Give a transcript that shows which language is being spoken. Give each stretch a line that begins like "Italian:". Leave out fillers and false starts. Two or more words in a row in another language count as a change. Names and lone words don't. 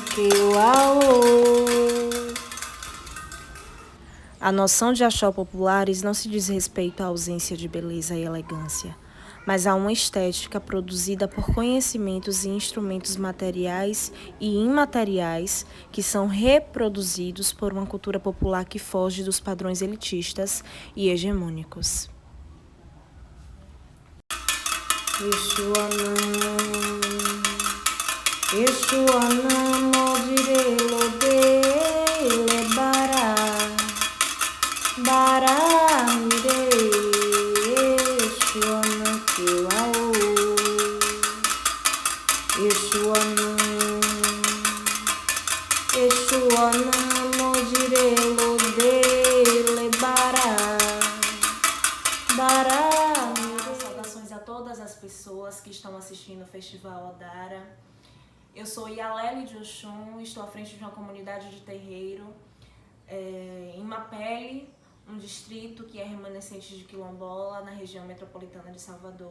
Portuguese: A noção de axé populares não se diz respeito à ausência de beleza e elegância, mas a uma estética produzida por conhecimentos e instrumentos materiais e imateriais que são reproduzidos por uma cultura popular que foge dos padrões elitistas e hegemônicos. Yeshuana modire lodele bara mire Yeshuana kiwao Yeshuana modire lodele bara Saudações a todas as pessoas que estão assistindo o Festival Odara. Eu sou Yalele de Oxum, estou à frente de uma comunidade de terreiro em Mapele, um distrito que é remanescente de Quilombola, na região metropolitana de Salvador.